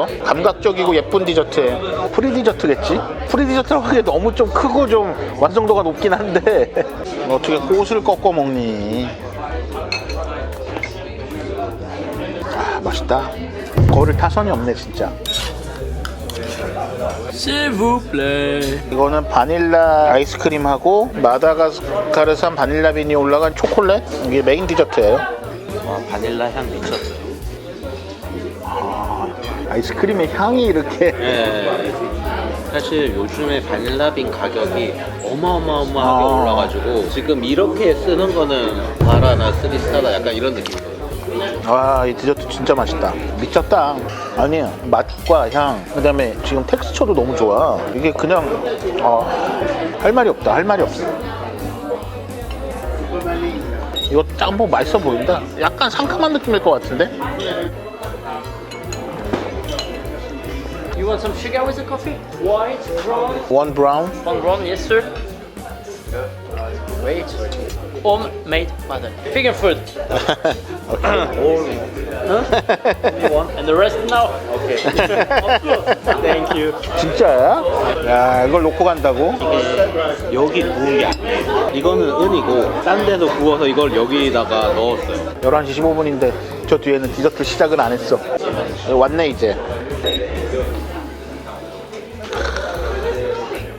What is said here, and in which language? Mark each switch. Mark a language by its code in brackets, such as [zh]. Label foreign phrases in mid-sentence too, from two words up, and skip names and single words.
[ko] 감각적이고 예쁜 디저트예요. 프리 디저트겠지? 프리 디저트라고 하기에 너무 좀 크고 좀 완성도가 높긴 한데 어떻게 꽃을 꺾어 먹니? 아 맛있다. 거를 타선이 없네 진짜. [fr] S'il vous plaît. [ko] 이거는 바닐라 아이스크림하고 마다가스카르산 바닐라 빈이 올라간 초콜릿. 이게 메인 디저트예요. 와 바닐라 향 미쳤어요. 아이스크림의 향이 이렇게 예. 사실 요즘에 바닐라빈 가격이 어마어마하게 올라가지고 지금 이렇게 쓰는 거는 바라나 3스타다 약간 이런 느낌이에요. 와, 이 디저트 진짜 맛있다. 미쳤다. 아니, 맛과 향, 그 다음에 지금 텍스처도 너무 좋아. 이게 그냥, 할 말이 없다. 할 말이 없어. 이거 짬뽕 맛있어 보인다. 약간 상큼한 느낌일 것 같은데? [en] You want some sugar with the coffee? White, brown? one brown. One brown, yes sir. Wait. Homemade butter. Finger food. And the rest now? Okay. Thank you. [ko] 진짜야? 야, 이걸 놓고 간다고? 여기 구운 게 아니에요. 이거는 은이고 딴 데서 구워서 이걸 여기다가 넣었어요. 11시 15분인데 저 뒤에는 디저트 시작은 안 했어. 왔네 이제.